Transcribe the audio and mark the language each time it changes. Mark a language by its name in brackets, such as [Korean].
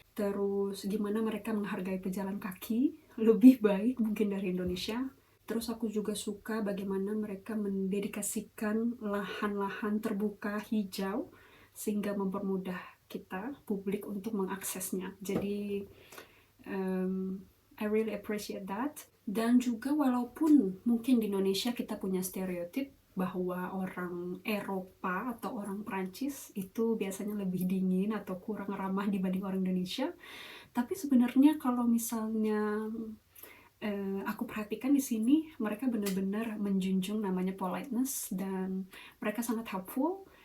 [Indonesian] Terus gimana mereka menghargai pejalan kaki lebih baik mungkin dari Indonesia. Terus aku juga suka bagaimana mereka mendedikasikan lahan-lahan terbuka hijau sehingga mempermudah kita publik untuk mengaksesnya. Jadi [English] I really appreciate that. [Indonesian] Dan juga walaupun mungkin di Indonesia kita punya stereotip bahwa orang Eropa atau orang Prancis itu biasanya lebih dingin atau kurang ramah dibanding orang Indonesia, tapi sebenarnya kalau misalnya aku perhatikan di sini mereka benar-benar menjunjung namanya politeness dan mereka sangat helpful.